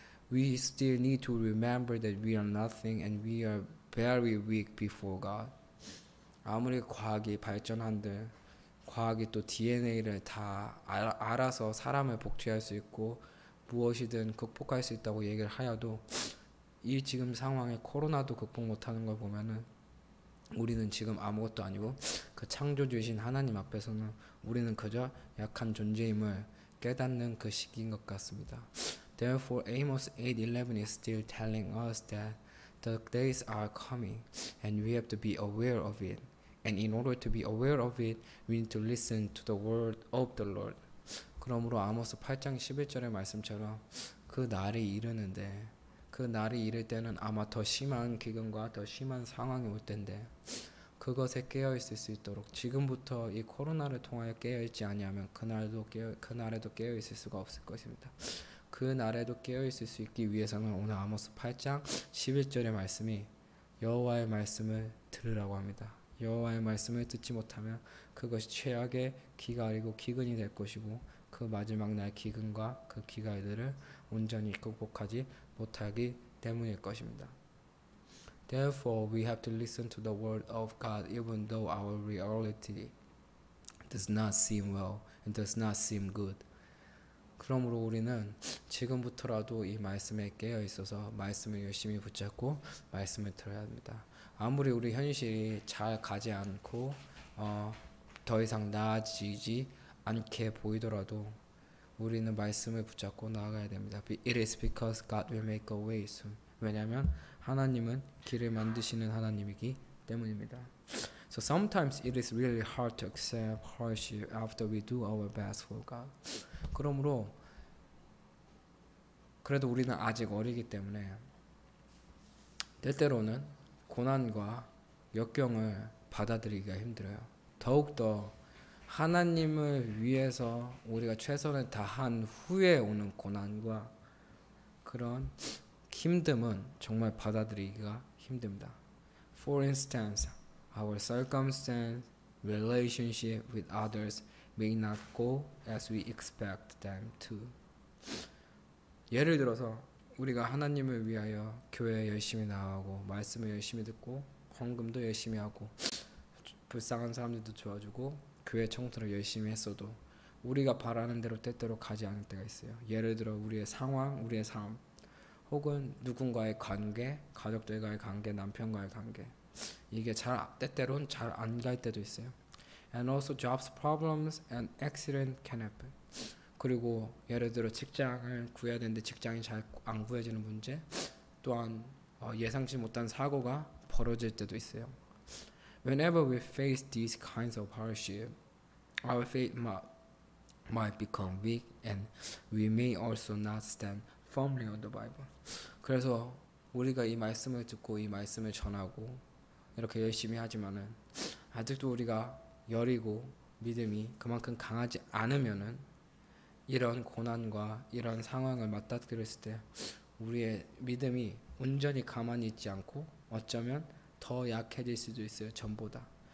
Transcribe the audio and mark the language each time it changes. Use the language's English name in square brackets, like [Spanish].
[English] We still need to remember that we are nothing and we are very weak before God. [Korean] 아무리 과학이 발전한들 과학이 또 DNA를 다 알아서 사람을 복제할 수 있고 무엇이든 극복할 수 있다고 얘기를 하여도 이 지금 상황에 코로나도 극복 못하는 걸 보면은 우리는 지금 아무것도 아니고 그 창조주이신 하나님 앞에서는 우리는 그저 약한 존재임을 깨닫는 그 시기인 것 같습니다. [English] Therefore, Amos 8:11 is still telling us that the days are coming and we have to be aware of it. And in order to be aware of it, we need to listen to the word of the Lord. [Korean] 그러므로 아모스 8장 11절의 말씀처럼 그 날이 이르는데 그 날이 이를 때는 아마 더 심한 기근과 더 심한 상황이 올 텐데 그것에 깨어 있을 수 있도록 지금부터 이 코로나를 통하여 깨어 있지 아니하면 그날에도 깨어 있을 수가 없을 것입니다. 그 날에도 깨어 있을 수 있기 위해서는 오늘 아모스 8장 11절의 말씀이 여호와의 말씀을 들으라고 합니다. 여호와의 말씀을 듣지 못하면 그것이 최악의 기갈이고 기근이 될 것이고 그 마지막 날 기근과 그 기갈들을 온전히 극복하지 못하기 때문일 것입니다. [English] Therefore, we have to listen to the word of God even though our reality does not seem well and does not seem good. [Korean] 그러므로 우리는 지금부터라도 이 말씀에 깨어 있어서 말씀을 열심히 붙잡고 말씀을 들어야 합니다. 아무리 우리 현실이 잘 가지 않고 더 이상 나아지지 않게 보이더라도 우리는 말씀을 붙잡고 나아가야 됩니다. [English] It is because God will make a way soon. [Korean] 왜냐하면 하나님은 길을 만드시는 하나님이기 때문입니다. [English] So sometimes it is really hard to accept hardship after we do our best for God. [Korean] 그러므로 그래도 우리는 아직 어리기 때문에 때때로는 고난과 역경을 받아들이기가 힘들어요. 더욱더 하나님을 위해서 우리가 최선을 다한 후에 오는 고난과 그런 힘듦은 정말 받아들이기가 힘듭니다. [English] For instance, our circumstance, relationship with others may not go as we expect them to. [Korean] 예를 들어서 우리가 하나님을 위하여 교회에 열심히 나가고 말씀을 열심히 듣고 헌금도 열심히 하고 불쌍한 사람들도 도와주고 교회 청소를 열심히 했어도 우리가 바라는 대로 때때로 가지 않을 때가 있어요. 예를 들어 우리의 상황, 우리의 삶 혹은 누군가의 관계, 가족들과의 관계, 남편과의 관계 이게 때때로는 잘 안 갈 때도 있어요. [English] And also jobs problems and accident can happen. [Korean] 그리고 예를 들어 직장을 구해야 되는데 직장이 잘 안 구해지는 문제 또한 예상치 못한 사고가 벌어질 때도 있어요. [English] Whenever we face these kinds of hardship, our faith might become weak and we may also not stand firmly on the Bible. [Korean] 그래서 우리가 이 말씀을 듣고 이 말씀을 전하고 이렇게 열심히 하지만은 아직도 우리가 여리고 믿음이 그만큼 강하지 않으면은 이런 고난과 이런 상황을 맞닥뜨렸을 때 우리의 믿음이 온전히 가만히 있지 않고 어쩌면 더 약해질 수도 있어요. 전보다.